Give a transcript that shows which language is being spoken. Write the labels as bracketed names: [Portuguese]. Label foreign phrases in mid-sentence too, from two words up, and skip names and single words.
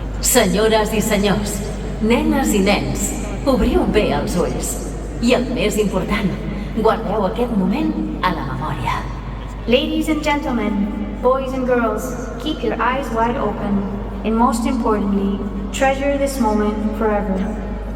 [Catalan] Senyores i senyors, nenes i nens, obriu bé els ulls. I el més important, guardeu aquest moment a la memòria. [English] Ladies and gentlemen, boys and girls, keep your eyes wide open. And most importantly, treasure this moment forever.